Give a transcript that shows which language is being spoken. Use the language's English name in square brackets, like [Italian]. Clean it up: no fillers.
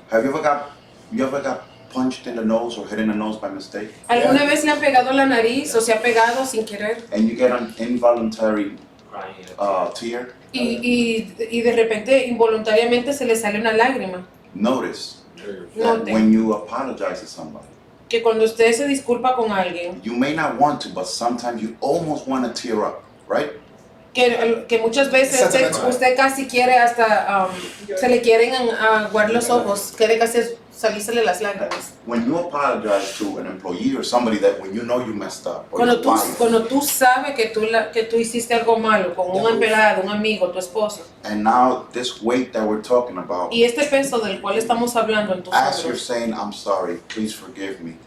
[English] Have you ever got punched in the nose or hit in the nose by mistake? [Spanish] ¿Alguna vez le han pegado la nariz o se ha pegado sin querer? [English] And you get an involuntary Crying. tear? [Spanish] Y de repente involuntariamente se le sale una lágrima. [English] Notice Note that when you apologize to somebody, [Spanish] que cuando usted se disculpa con alguien, [English] you may not want to, but sometimes you almost want to tear up, right? [Spanish] que muchas veces usted casi quiere hasta, se le quieren aguar los ojos, quiere casi salírsele las lágrimas. [English] When you apologize to an employee or somebody that when you know you messed up, or [Spanish] Cuando [English] your [Spanish] tú, [English] wife, [Spanish] cuando tú sabes que tú hiciste algo malo con un empleado, un amigo, tu esposo, [English] and now this weight that we're talking about, [Spanish] y este peso del cual estamos hablando en tus [English] as you're [Spanish] hombros, [English] saying, I'm sorry, please forgive me,